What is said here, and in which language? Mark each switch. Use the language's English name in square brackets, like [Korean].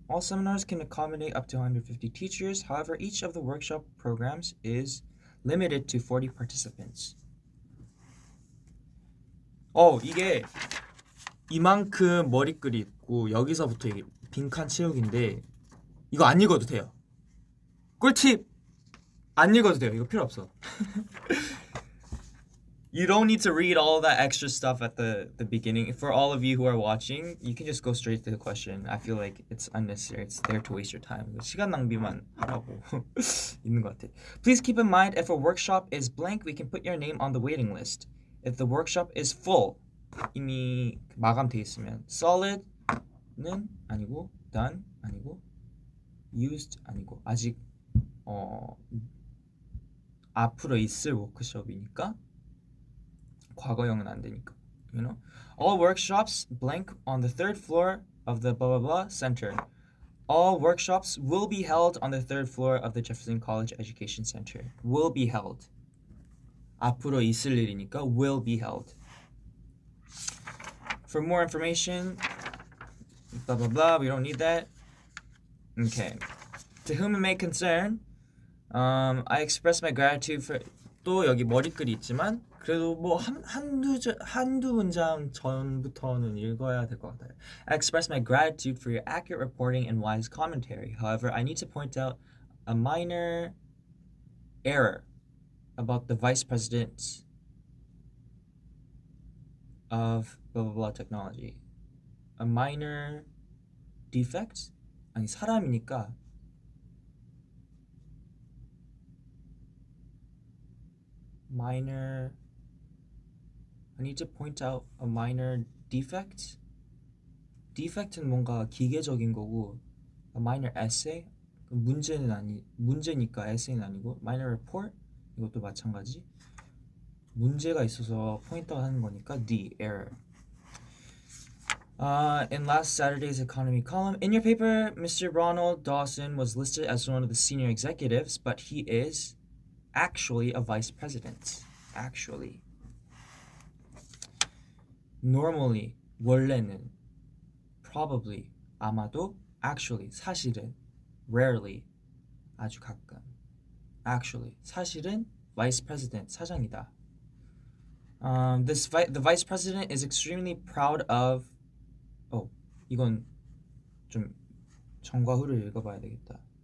[English] All seminars can accommodate up to 150 teachers. However, each of the workshop programs is limited to 40 participants. [Korean] 이게 이만큼 머리글이 있고 여기서부터 이게 빈칸 채우기인데 이거 안 읽어도 돼요. 꿀팁! 안 읽어도 돼요. 이거 필요 없어. [English] You don't need to read all that extra stuff at the beginning. For all of you who are watching, you can just go straight to the question. I feel like it's unnecessary. It's there to waste your time. [Korean] 시간 낭비만 하라고 있는 것 같아. [English] Please keep in mind, if a workshop is blank, we can put your name on the waiting list. If the workshop is full, [Korean] 이미 마감돼 있으면 solid는 아니고 done 아니고 used 아니고 아직 앞으로 있을 워크숍이니까 과거형은 안 되니까. [English] You know? All workshops blank on the third floor of the blah blah blah center. All workshops will be held on the third floor of the Jefferson College Education Center. Will be held. [Korean] 앞으로 있을 일이니까 [English] will be held. For more information, blah blah blah. We don't need that. Okay. To whom it may concern, I express my gratitude for. [Korean] 또 여기 머리글이 있지만 그래도 뭐 한두 문장 전부터는 읽어야 될 것 같아요. [English] I express my gratitude for your accurate reporting and wise commentary. However, I need to point out a minor error about the vice president of blah blah blah technology. A minor defect? [Korean] 아니 사람이니까 minor. [English] I need to point out a minor defect. [Korean] defect는 뭔가 기계적인 거고 [English] a minor essay [Korean] 문제니까 essay는 아니고 minor report 이것도 마찬가지. 문제가 있어서 포인트 하는 거니까 [English] the error. In last Saturday's economy column, in your paper, Mr. Ronald Dawson was listed as one of the senior executives, but he is actually a vice president. Actually. [Korean] Normally, 원래는, probably, 아마도, actually, 사실은, rarely, 아주 가끔. [English] Actually, [Korean] 사실은 [English] vice president, [Korean] 사장이다. [English] The vice president is extremely proud of. [Korean] 이건 좀 전과 후를 읽어봐야 되겠다.